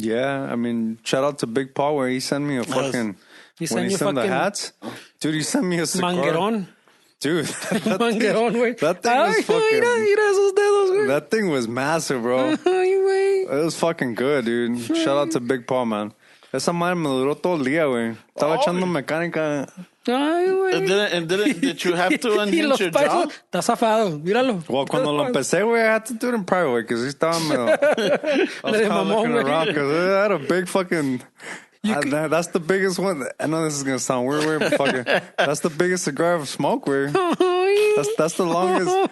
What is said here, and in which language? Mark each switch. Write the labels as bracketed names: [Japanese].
[English] Yeah, I mean, shout out to Big Paul where he sent me a fucking... He sent the hats. Dude, he sent me a cigar. [Spanish] Manguerón. [English] Dude. [Spanish] Manguerón, güey. [English] That thing was fucking... [Spanish] Mira esos dedos, güey. [English] That thing was massive, bro. It was fucking good, dude. Shout out to Big Paul, man. [Spanish] Esa madre me duró todo el día, güey. Estaba echando mecánica... Ay, güey. [English] Did you have to unhinge your jaw? [Spanish] Está zafado, míralo. [English] Well, [Spanish] cuando lo empecé, [English] güey, I had to do it in private, güey, because he [Spanish] estaba medio... [English] I was kind of looking around, because I had a big fucking... that's the biggest one. I know this is going to sound weird, but fucking... That's the biggest cigar I've smoked, güey. That's the longest.